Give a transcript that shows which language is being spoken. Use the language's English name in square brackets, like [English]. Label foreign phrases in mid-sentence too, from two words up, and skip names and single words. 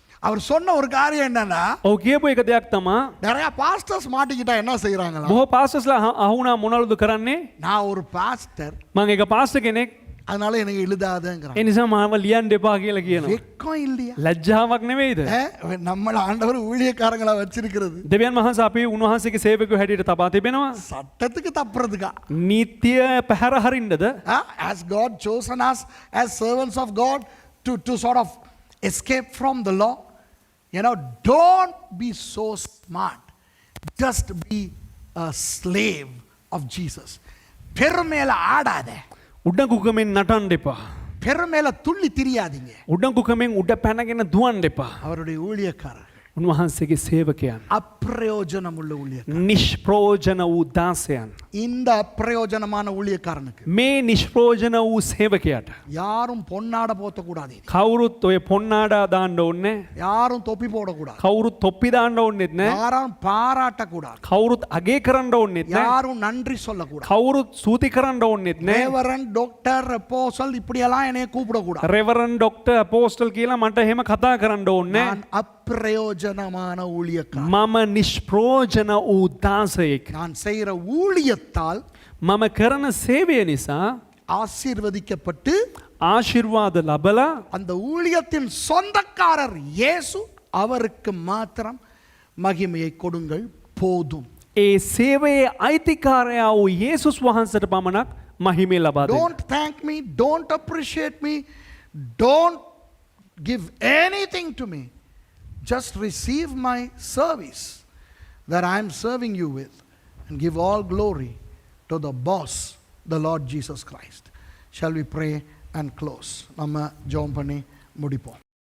[Tamil] அவர் சொன்ன ஒரு காரியம் என்னன்னா, [Sinhala] ඔව් කියපු එක දෙයක් තමා [Tamil] நிறைய பாஸ்டர்ஸ் மாட்டிக்கிட்டா என்ன செய்யறாங்களா? [Sinhala] බොහෝ පාස්ටර්ස්ලා අහුණා මොනවලුද කරන්නේ? [Tamil] நான் ஒரு பாஸ்டர், [Sinhala] මම එක පාස්ටර් කෙනෙක් [Tamil] அதனால எனக்கு எழுதாதேங்கறான். [Sinhala] ඒ නිසා මාව ලියන්න එපා කියලා කියනවා. [Tamil] வெக்கம் இல்லையா? [Sinhala] ලැජ්ජාවක් නෙවෙයිද? [Tamil] நம்மள ஆண்டவர் ஊழியக்காரங்களா வச்சிருக்கிறது [Sinhala] දෙවියන් වහන්සේ අපි උන්වහන්සේගේ සේවකයෝ හැටියට තබා තිබෙනවා. [Tamil] சட்டத்துக்கு தப்புறதுக்கா? [Sinhala] නීතිය පැහැර හරින්නද? [English] Has God chosen us as servants of God to sort of escape from the law? You know, don't be so smart. Just be a slave of Jesus. [Tamil] பெருமையில ஆடாத. [Sinhala] උඩඟුකමෙන් නටන්න එපා. [Tamil] பெருமையில துள்ளி திரியாதீங்க. [Sinhala] උඩඟුකමෙන් උඩ පැනගෙන දුවන්න එපා. [Tamil] அவருடைய ஊழியக்காரர்கள் [Sinhala] උන්වහන්සේගේ සේවකයන් [Tamil] அப்பிரயோஜனம் உள்ள ஊழியக்காரர். [Sinhala] නිෂ්ප්‍රෝජන වූ දාසයන්. [Tamil] இந்த அப்பிரயோஜனமான ஊழியக்காரனுக்கு [Sinhala] මේ නිෂ්ප්‍රෝජන වූ සේවකයාට [Tamil] யாரும் பொன்னாட போத்த கூடாது. [Sinhala] කවුරුත් ඔය පොන්නාඩා දාන්න ඕනේ නැහැ. [Tamil] யாரும் தொப்பி போடக்கூடாது. [Sinhala] කවුරුත් තොප්පි දාන්න ඕනෙත් නැහැ. [Tamil] யாரும் பாராட்டக்கூடாது. [Sinhala] කවුරුත් අගේ කරන්න ඕනෙත් නැහැ. [Tamil] யாரும் நன்றி சொல்லக்கூடாது. [Sinhala] කවුරුත් සූති කරන්න ඕනෙත් නැහැ. [English] Reverend Doctor Apostle [Tamil] இப்படியெல்லாம் என்னைய கூப்பிடக்கூடாது. [English] Reverend Doctor Apostle [Sinhala] කියලා මට එහෙම කතා කරන්න ඕනේ නැහැ. [Tamil] நான் அப்பிரயோஜனமான ஊழியக்காரன். [Sinhala] මම නිෂ්ප්‍රෝජන වූ දාසයෙක්. [Tamil] நான் செய்கிற ஊழியத்தால் [Sinhala] මම කරන සේවය නිසා [Tamil] ஆசீர்வதிக்கப்பட்டு [Sinhala] ආශිර්වාද ලබලා [Tamil] அந்த ஊழியத்தின் சொந்தக்காரர் இயேசு, அவருக்கு மாத்திரம் மகிமையை கொடுங்கள் போதும். [Sinhala] ඒ සේවයේ අයිතිකාරයා වූ යේසුස් වහන්සේට පමණක් මහිමය ලබා දෙන්න. [English] Don't thank me, don't appreciate me, don't give anything to me. Just receive my service that I am serving you with and give all glory to the boss, the Lord Jesus Christ. Shall we pray and close? [Tamil] நம்ம ஜெபம் பண்ணி முடிப்போம்.